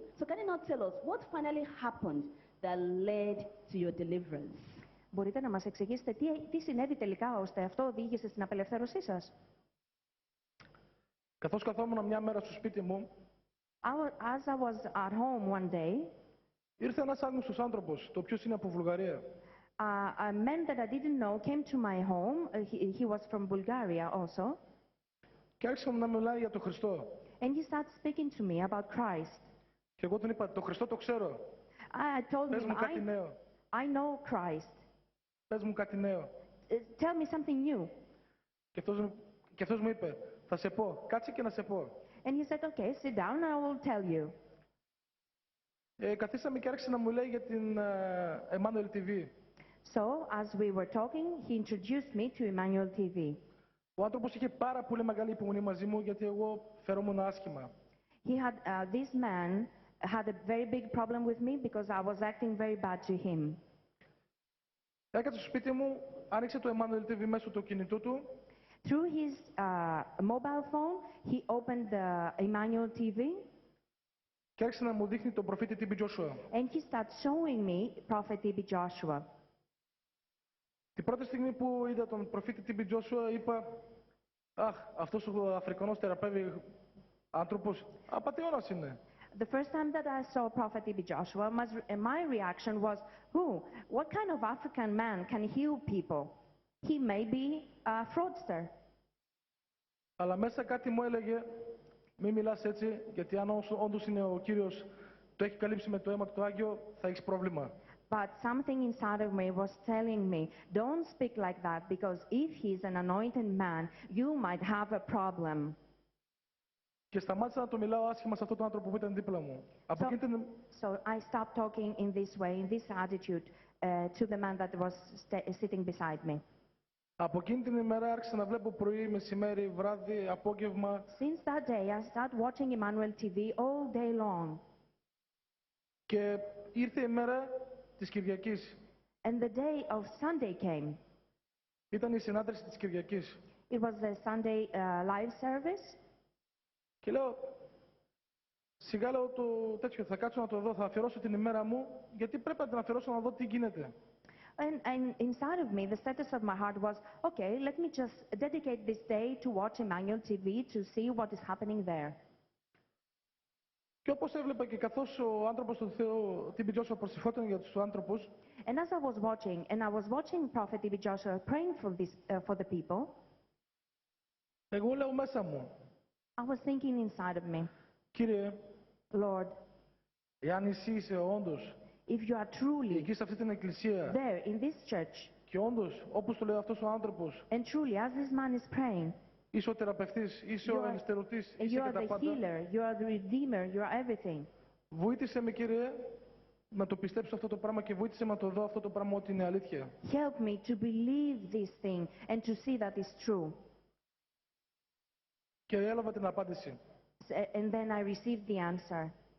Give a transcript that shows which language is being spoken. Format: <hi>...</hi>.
<en>So can you not tell us what finally happened that led to your deliverance?</en> <el>Μπορείτε να μας εξηγήσετε τι συνέβη τελικά ώστε αυτό οδήγησε στην απελευθέρωσή σας? Καθώς καθόμουν μια μέρα στο σπίτι μου,</el> <en>as I was at home one day,</en> <el>ήρθε ένας άγνωστος άνθρωπος, το οποίος είναι από Βουλγαρία.</el> <en>A man that I didn't know came to my home. He was from Bulgaria also.</en> <el>Και άρχισε να μιλάει για τον Χριστό.</el> <en>And he started speaking to me about Christ.</en> <el>Και εγώ τον είπα, το Χριστό το ξέρω.</el> <en>I told</en> <el>Πες</el> <en>him,</en> <el>μου κάτι νέο.</el> <en>I know Christ.</en> <el>Πες μου κάτι νέο.</el> <en>Tell me something new.</en> <el>Και αυτός μου είπε, θα σε πω, κάτσε και να σε πω.</el> <en>And he said, okay, sit down, I will tell you.</en> <el>Καθίσαμε και άρχισε να μου λέει για την Emmanuel TV.</el> <en>So, as we were talking, he introduced me to Emmanuel TV.</en> <el>Ο άνθρωπος είχε πάρα πολύ μεγάλη υπομονή μαζί μου, γιατί εγώ φερόμουν άσχημα.</el> <en>This man had a very big problem with me because I was acting very bad to him.</en> <el>Έκατσε στο σπίτι μου, άνοιξε το Emmanuel TV μέσω του κινητού του.</el> <en>Through his mobile phone, he opened the Emmanuel TV.</en> <el>Και άρχισε να μου δείχνει τον προφήτη TB Joshua.</el> <en>And he started showing me Prophet TB Joshua.</en> <el>Την πρώτη στιγμή που είδα τον προφήτη TB Joshua, είπα, αχ, αυτός ο Αφρικανός θεραπεύει άνθρωπος, απατεώνας είναι.</el> <en>The first time that I saw Prophet TB Joshua, my reaction was, what kind of African man can heal people? He may be a fraudster.</en> <el>Αλλά μέσα κάτι μου έλεγε, μη μιλάς έτσι, γιατί αν όντως είναι ο Κύριος, το έχει καλύψει με το αίμα του το Άγιο, θα έχεις πρόβλημα.</el> <en>But something inside of me was telling me, don't speak like that, because if he's an anointed man, you might have a problem.</en> <el>Και σταμάτησα να το μιλάω άσχημα σε αυτόν τον άνθρωπο που ήταν δίπλα μου.</el> <en>So I stopped talking in this way, in this attitude, to the man that was sitting beside me.</en> <el>Από εκείνη την ημέρα άρχισα να βλέπω πρωί, μεσημέρι, βράδυ, απόγευμα.</el> <en>Since that day, I started watching Emmanuel TV all day long.</en> <el>Και ήρθε η μέρα της Κυριακής.</el> <en>And the day of Sunday came.</en> <el>Ήταν η συνάντηση της Κυριακής.</el> <en>It was the Sunday live service.</en> <el>Και λέω, σιγά λέω το τέτοιο, θα κάτσω να το δω, θα αφιερώσω την ημέρα μου, γιατί πρέπει να την αφιερώσω να δω τι γίνεται.</el> <en>And inside of me, the status of my heart was, okay, let me just dedicate this day to watch Emmanuel TV to see what is happening there.</en> <el>Και όπως έβλεπα και καθώς ο άνθρωπος του Θεού, TB Joshua, προσευχόταν για τους άνθρωπους,</el> <en>and as I was watching Prophet TB Joshua praying for the people,</en> <el>εγώ λέω μέσα μου,</el> <en>I was thinking inside of me,</en> <el>Κύριε,</el> <en>Lord,</en> <el>Εάν εσύ είσαι όντως</el> <en>if you are truly</en> <el>εκεί σε αυτή την εκκλησία</el> <en>there in this church,</en> <el>και όντως, όπως το λέει αυτός ο άνθρωπος,</el> <en>and truly as this man is praying,</en> <el>είσαι ο θεραπευτής, είσαι</el> <en>you</en> <el>ο</el> <en>are,</en> <el>ελευθερωτής, είσαι</el> <en>you</en> <el>και</el> <en>are</en> <el>τα</el> <en>the</en> <el>πάντα,</el> <en>healer, you are the redeemer, you are everything.</en> <el>βοήθησε με, Κύριε, να το πιστέψω αυτό το πράγμα και βοήθησε με να το δω αυτό το πράγμα ότι είναι αλήθεια.</el> <en>Help me to believe this thing and to see that it's true.</en> <el>Και έλαβα την απάντηση.</el> <en>And then I received the answer.</en>